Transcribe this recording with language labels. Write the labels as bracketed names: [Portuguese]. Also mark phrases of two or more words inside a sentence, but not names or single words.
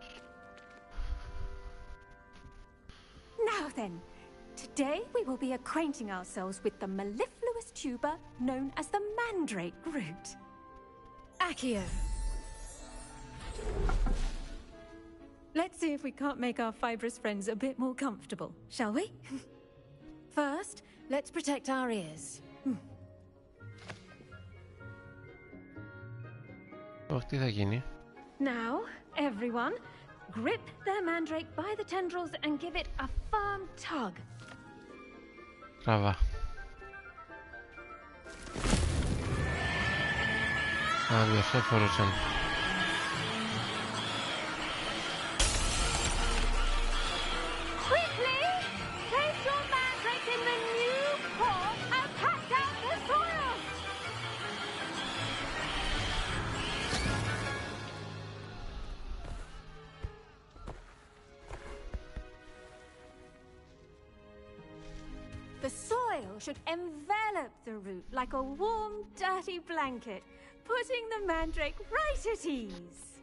[English] Now then, today we will be acquainting ourselves with the mellifluous tuber known as the mandrake root. Accio. Let's see if we can't make our fibrous friends a bit more comfortable, shall we? First, let's protect our ears. [Greek] Όχι, τι θα γίνει. [English] Now, everyone, grip their mandrake by the tendrils and give it a firm tug. [Greek] Τραβά. Α, γι' αυτό φορούσαν. [English] Quickly, place your mandrake in the new pot and pack down the soil. The soil should envelop the root like a warm, dirty blanket, putting the mandrake right at ease.